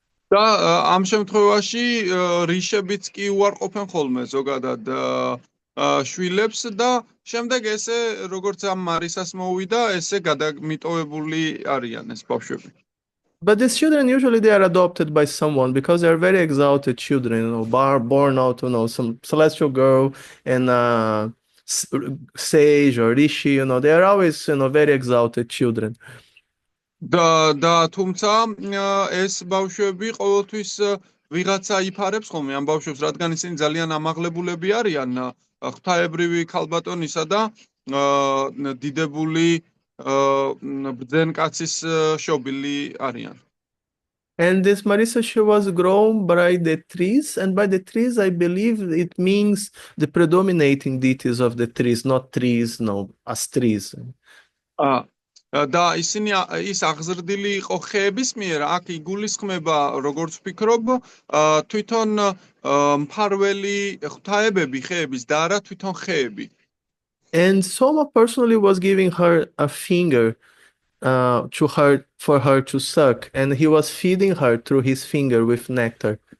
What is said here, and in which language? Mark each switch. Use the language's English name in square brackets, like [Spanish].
[Georgian] და ამ შემთხვევაში რიშებიც კი უარყოფენ ხოლმე ზოგადად შვილებს და შემდეგ ესე როგორც ამ მარისას მოვიდა, ესე გადამიტოვებული არიან ეს ბავშვები. [English] But these children usually they are adopted by someone because they are very exalted children, born out, some celestial girl and sage or rishi, they are always, very exalted children. [Georgian] და თუმცა ეს ბავშვები ყოველთვის ვიღაცა იფარებს ხოლმე ამ ბავშვებს, რადგან ისინი ძალიან ამაღლებულები არიან ღვთაებრივი ქალბატონისა და დიდებული ბრძენკაცის შობილი არიან. [English] And this Marisa, she was grown by the trees, and by the trees, I believe it means the predominating deities of the trees, not trees, as trees. [Georgian] და ისინი ის აღზრდილი იყო ხეების მიერ, აქ იგულისხმება, როგორც ვფიქრობ, თვითონ მფარველი ღვთაებები ხეების და არა თვითონ ხეები. [English] And Soma personally was giving her a finger to her for her to suck, and he was feeding her through his finger with nectar.